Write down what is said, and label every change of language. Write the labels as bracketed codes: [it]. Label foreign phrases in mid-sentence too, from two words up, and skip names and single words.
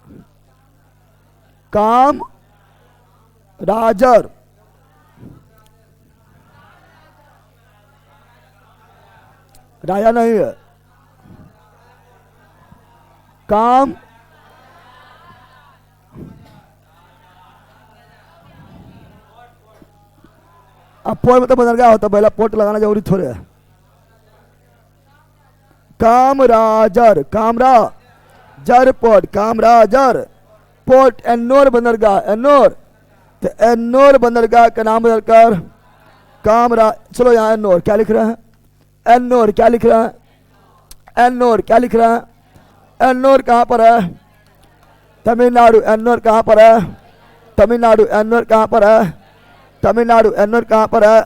[hi] काम राजर, राजा नहीं है, काम अब पोर्ट मतलब बदल गया होता, पहला पोर्ट लगाना जरूरी थोड़े है। कामराजर, कामराजर पोर्ट, कामराजर पोर्ट। एन्नोर बंदरगाह, एन्नोर, तो एन्नोर बंदरगाह का नाम बदलकर चलो यहाँ एन्नोर क्या लिख रहे हैं? एन्नोर क्या लिख रहे हैं? एन्नोर क्या लिख रहे हैं? एन्नोर कहाँ पर है? तमिलनाडु। एन्नोर कहाँ पर है? तमिलनाडु। एन्नोर कहाँ पर है? तमिलनाडु। एन्नोर कहाँ पर है?